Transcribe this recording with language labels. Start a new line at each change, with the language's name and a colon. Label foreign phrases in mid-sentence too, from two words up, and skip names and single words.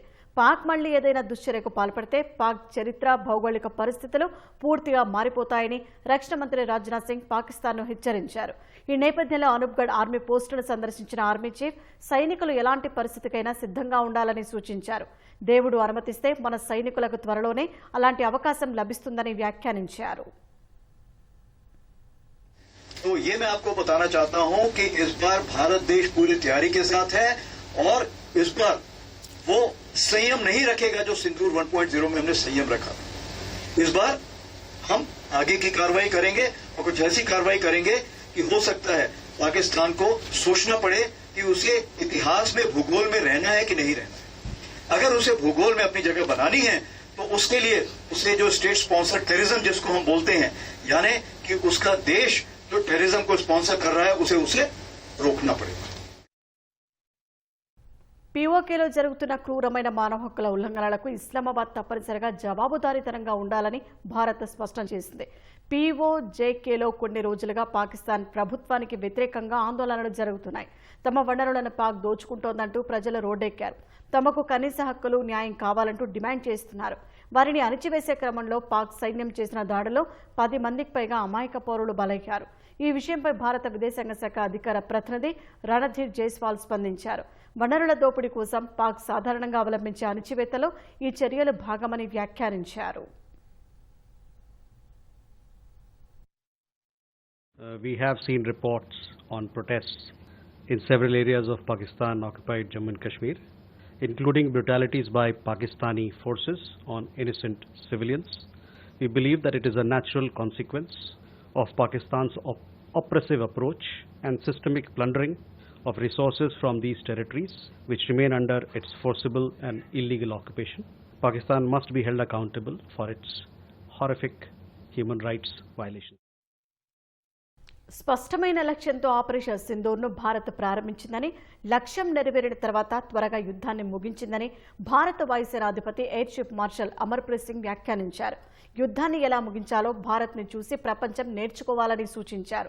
Telugu: పాక్ మళ్లీ ఏదైనా దుశ్చర్యకు పాల్పడితే పాక్ చరిత్ర, భౌగోళిక పరిస్థితులు పూర్తిగా మారిపోతాయని రక్షణ మంత్రి రాజ్నాథ్ సింగ్ పాకిస్తాన్ను హెచ్చరించారు. ఈ నేపథ్యంలో అనూప్గఢ్ ఆర్మీ పోస్టును సందర్శించిన ఆర్మీ చీఫ్ సైనికులు ఎలాంటి పరిస్థితికైనా సిద్ధంగా ఉండాలని సూచించారు. దేవుడు అనుమతిస్తే మన సైనికులకు త్వరలోనే అలాంటి అవకాశం లభిస్తుందని వ్యాఖ్యానించారు.
Hindi: तो ये मैं आपको बताना चाहता हूं कि इस बार भारत देश पूरी तैयारी के साथ है और इस बार वो संयम नहीं रखेगा जो सिंदूर 1.0 में हमने संयम रखा. इस बार हम आगे की कार्रवाई करेंगे और कुछ ऐसी कार्रवाई करेंगे कि हो सकता है पाकिस्तान को सोचना पड़े कि उसे इतिहास में भूगोल में रहना है कि नहीं रहना है. अगर उसे भूगोल में अपनी जगह बनानी है तो उसके लिए उसे जो
English: state sponsor terrorism
Hindi: जिसको हम बोलते हैं, यानी कि उसका देश जो टेररिज्म को स्पॉन्सर कर रहा है उसे रोकना पड़ेगा.
Telugu: పీఓకేలో జరుగుతున్న క్రూరమైన మానవ హక్కుల ఉల్లంఘనలకు ఇస్లామాబాద్ తప్పనిసరిగా జవాబుదారీతనంగా ఉండాలని భారత్ స్పష్టం చేసింది. పీఓజేకేలో కొన్ని రోజులుగా పాకిస్తాన్ ప్రభుత్వానికి వ్యతిరేకంగా ఆందోళనలు జరుగుతున్నాయి. తమ వనరులను పాక్ దోచుకుంటోందంటూ ప్రజలు రోడ్డెక్కారు. తమకు కనీస హక్కులు, న్యాయం కావాలంటూ డిమాండ్ చేస్తున్నారు. వారిని అణిచివేసే క్రమంలో పాక్ సైన్యం చేసిన దాడిలో 10 మందికి పైగా అమాయక పౌరులు బలయ్యారు. ఈ విషయంపై భారత విదేశాంగ శాఖ అధికార ప్రతినిధి రణధీర్ జైస్వాల్ స్పందించారు. వనరుల దోపిడీ కోసం పాక్ సాధారణంగా అవలంబించే అణిచివేతలో ఈ చర్యలు భాగమని వ్యాఖ్యానించారు.
English: We have seen reports on protests in several areas of Pakistan-occupied Jammu and Kashmir, including brutalities by Pakistani forces on innocent civilians. We believe that it is a natural consequence of Pakistan's oppressive approach and systemic plundering of resources from these territories, which remain under its forcible and illegal occupation. Pakistan must be held accountable for its horrific human rights violations.
Telugu: స్పష్టమైన లక్ష్యంతో ఆపరేషన్ సింధూర్ను భారత్ ప్రారంభించిందని, లక్ష్యం నెరవేరిన తర్వాత త్వరగా యుద్ధాన్ని ముగించిందని భారత వాయుసేనాధిపతి ఎయిర్ చీఫ్ మార్షల్ అమర్ప్రీత్ సింగ్ వ్యాఖ్యానించారు. యుద్ధాన్ని ఎలా ముగించాలో భారత్ని చూసి ప్రపంచం నేర్చుకోవాలని సూచించారు.